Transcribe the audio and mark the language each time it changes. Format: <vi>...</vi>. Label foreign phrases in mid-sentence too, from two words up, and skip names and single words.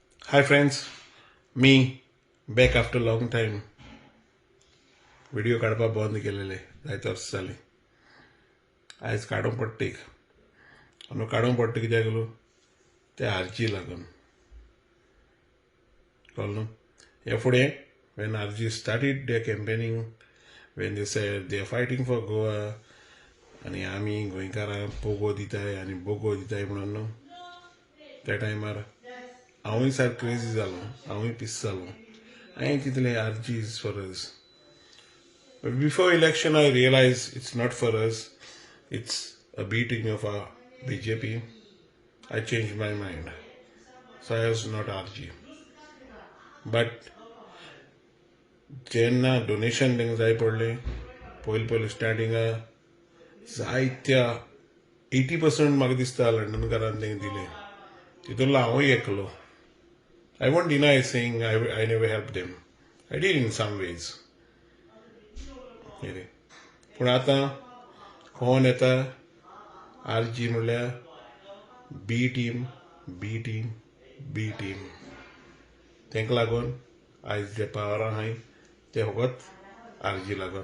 <en>Hi friends, me back after long time.</en> <kok>व्हिडिओ काडपाक बंद केलेले जायते वर्सां जालीं. आयज काडूंक पडटा एक. आनी काडूंक पडटा कित्याक लागून ते आरजी लागून. कळ्ळें न्हू? हे फुडें</kok> <en>when RG started their campaigning, when they said they are fighting for Goa,</en> <kok>आनी आमी गोंयकारां पोगो दिताय आनी बोगो दिताय म्हणून न्हू, त्या टायमार हांवूय सारको क्रेजी जालो, हांवूय पिस जालो. हांवें चिंतलें</kok> <en>RG is for us. But before election I realized it's not for us, it's a B team of our BJP. I changed my mind. So I was not RG.</en> <kok>But जेन्ना डोनेशन तांकां जाय पडलें, पयलीं स्टार्टिंगा जायत्या 80% म्हाका दिसता लंडनकारान तांकां दिलें. तितूंतलो हांवूय एकलो.</kok> <en>I won't deny saying I never helped them. I did in some ways.</en> <kok>पूण आतां कोण येता RG म्हणल्यार</kok> <en>B team</en> <kok>तांकां लागून आयज जे पावरां आहाय ते फकत RG लागून.</kok>